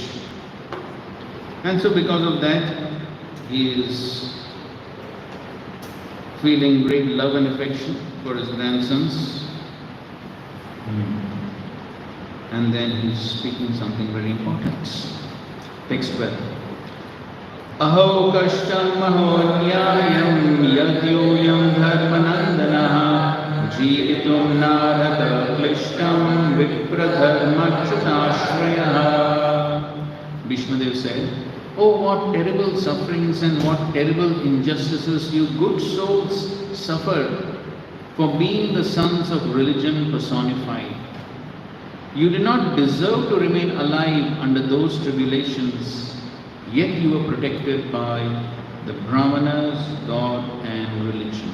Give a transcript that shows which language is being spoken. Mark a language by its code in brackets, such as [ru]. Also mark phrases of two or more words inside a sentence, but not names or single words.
[en] And so because of that, he is feeling great love and affection for his grandsons. And then he's speaking something very important. Text 12. [sa] Aho kashtam aho nyayam yadyoyam dharmanandanaha jeevitum narada klishtam vipradharmachyutashrayah. [en] Bhishmadev said, "Oh, what terrible sufferings and what terrible injustices you good souls suffer for being the sons of religion personified. You did not deserve to remain alive under those tribulations, yet you were protected by the Brahmanas, God and religion."